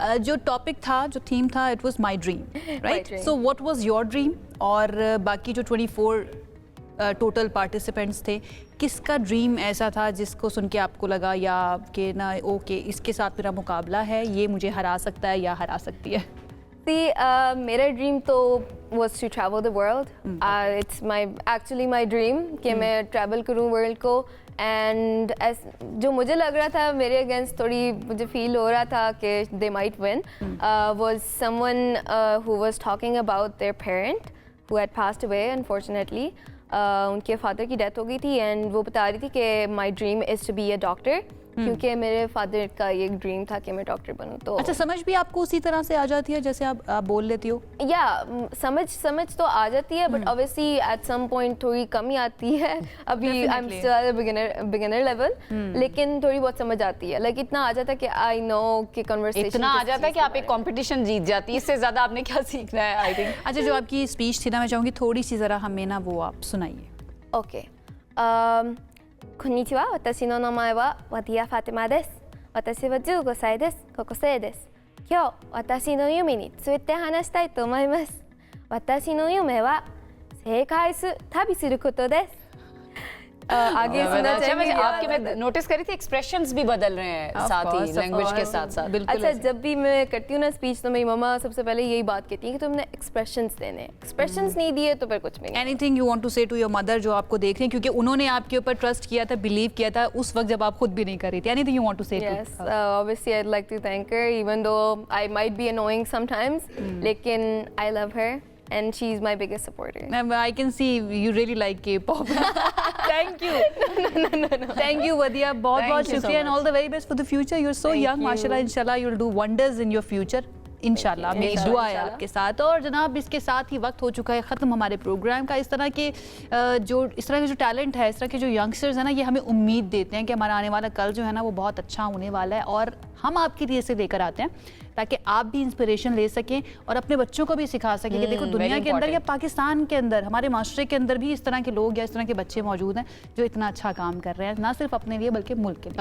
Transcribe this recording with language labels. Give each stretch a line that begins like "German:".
Hindi: जो टॉपिक था, जो थीम था,
English: It was my dream, right? So what was your dream?
Hindi: और बाकी जो 24 टोटल पार्टिसिपेंट्स थे, किसका ड्रीम ऐसा था जिसको सुन के आपको लगा या कि ना ओके इसके साथ मेरा मुकाबला है, ये मुझे हरा सकता है या हरा सकती है? मेरा ड्रीम तो
English: was to travel the world। it's actually my dream
Hindi: कि मैं ट्रैवल करूँ वर्ल्ड को। एंड जो मुझे लग रहा था मेरे अगेंस्ट, थोड़ी मुझे फील हो रहा था कि
English: they might win, was someone who was talking about their parent who had passed away unfortunately।
Hindi: उनके फादर की डेथ हो गई थी, एंड वो बता रही थी कि
English: my dream is to be a doctor,
Hindi: क्योंकि मेरे फादर का ये ड्रीम था कि मैं डॉक्टर बनूं। तो अच्छा, समझ भी आपको उसी तरह से आ जाती है जैसे आप बोल लेती हो? या समझ तो आ जाती है,
English: but obviously at some point
Hindi: थोड़ी कमी आती है। अभी
English: I am still beginner level,
Hindi: लेकिन थोड़ी बहुत समझ आती है। लाइक इतना आ जाता है कि
English: I know
Hindi: कि कन्वर्सेशन इतना आ जाता है कि आप एक कंपटीशन जीत जाती है। इससे ज्यादा आपने क्या सीखना है, आई थिंक। अच्छा, जो आपकी स्पीच थी ना, मैं चाहूँगी थोड़ी सी ज़रा हमें ना वो आप सुनाइए।
Japanese: ओके, こんにちは、私の名前はワディア・ファティマです。私は15歳です。高校生です。今日、私の夢について話したいと思います。私の夢は世界旅することです。
Hindi: आगे सुनना चाहिए। आपके मैं नोटिस करी थी एक्सप्रेशंस भी बदल रहे हैं साथ ही लैंग्वेज के साथ साथ। अच्छा, जब भी मैं करती हूँ ना स्पीच, तो मेरी मम्मा सबसे पहले यही बात कहती है कि तुमने एक्सप्रेशंस देने हैं, एक्सप्रेशंस नहीं दिए तो फिर कुछ भी नहीं।
English: anything you want to say to your mother,
Hindi: जो आपको देख रहे हैं, क्योंकि उन्होंने आपके ऊपर ट्रस्ट किया था, बिलीव किया था उस वक्त जब आप खुद भी नहीं कर रही थी।
English: Anything you want to say? Yes, obviously I would like to thank her, even though I might be annoying sometimes, लेकिन I love her and she is my biggest supporter. I can see you really like K-pop. Thank you. No. Thank you, Wadia.
Hindi: बहुत शुक्रिया,
English: and all the very best for the future. You're so young, mashallah. Inshallah, you'll do wonders in your future.
Hindi: इंशाल्लाह मेरी दुआ है आपके साथ। और जनाब इसके साथ ही वक्त हो चुका है ख़त्म हमारे प्रोग्राम का। इस तरह के इस तरह के जो टैलेंट है, इस तरह के जो यंगस्टर्स हैं ना, ये हमें उम्मीद देते हैं कि हमारा आने वाला कल जो है ना वो बहुत अच्छा होने वाला है, और हम आपके लिए इसे लेकर आते हैं ताकि आप भी इंस्पिरेशन ले सकें और अपने बच्चों को भी सिखा सकें कि देखो दुनिया के अंदर या पाकिस्तान के अंदर, हमारे माशरे के अंदर भी इस तरह के लोग या इस तरह के बच्चे मौजूद हैं जो इतना अच्छा काम कर रहे हैं, ना सिर्फ अपने लिए बल्कि मुल्क के लिए।